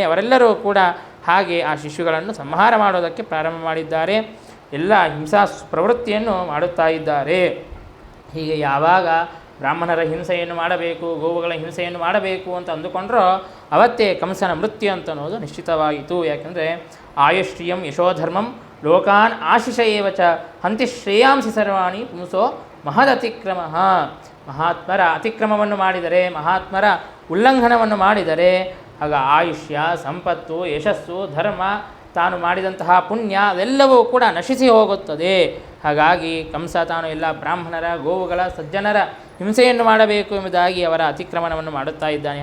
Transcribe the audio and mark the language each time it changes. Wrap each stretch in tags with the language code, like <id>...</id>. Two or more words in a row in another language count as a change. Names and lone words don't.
<kn>ಅವರೆಲ್ಲರೂ ಕೂಡ ಹಾಗೆ ಆ ಶಿಶುಗಳನ್ನು ಸಂಹಾರ ಮಾಡೋದಕ್ಕೆ ಪ್ರಾರಂಭ ಮಾಡಿದ್ದಾರೆ. ಎಲ್ಲ ಹಿಂಸಾ ಪ್ರವೃತ್ತಿಯನ್ನು ಮಾಡುತ್ತಾ ಇದ್ದಾರೆ. ಹೀಗೆ ಯಾವಾಗ ಬ್ರಾಹ್ಮಣರ ಹಿಂಸೆಯನ್ನು ಮಾಡಬೇಕು, ಗೋವುಗಳ ಹಿಂಸೆಯನ್ನು ಮಾಡಬೇಕು ಅಂತ ಅಂದುಕೊಂಡ್ರೋ ಅವತ್ತೇ ಕಂಸನ ಮೃತ್ಯು ಅಂತ ಅನ್ನೋದು ನಿಶ್ಚಿತವಾಯಿತು.</kn> <sa>ಯಾಕೆಂದರೆ ಆಯುಷ್ಟ್ರಿಯಂ ಯಶೋಧರ್ಮಂ ಲೋಕಾನ್ ಆಶಿಷ ಏವಚ ಹಂತಿ ಶ್ರೇಯಾಂಸಿ ಸರ್ವಾಣಿ ಪುಂಸೋ ಮಹದತಿಕ್ರಮ.</sa> <kn>ಮಹಾತ್ಮರ ಅತಿಕ್ರಮವನ್ನು ಮಾಡಿದರೆ, ಮಹಾತ್ಮರ ಉಲ್ಲಂಘನವನ್ನು ಮಾಡಿದರೆ ಆಗ ಆಯುಷ್ಯ, ಸಂಪತ್ತು, ಯಶಸ್ಸು, ಧರ್ಮ, ತಾನು ಮಾಡಿದಂತಹ ಪುಣ್ಯ ಅದೆಲ್ಲವೂ ಕೂಡ ನಶಿಸಿ ಹೋಗುತ್ತದೆ. ಹಾಗಾಗಿ ಕಂಸ ತಾನು ಎಲ್ಲ ಬ್ರಾಹ್ಮಣರ, ಗೋವುಗಳ, ಸಜ್ಜನರ ಹಿಂಸೆಯನ್ನು ಮಾಡಬೇಕು ಎಂಬುದಾಗಿ ಅವರ ಅತಿಕ್ರಮಣವನ್ನು ಮಾಡುತ್ತಾ ಇದ್ದಾನೆ.</kn>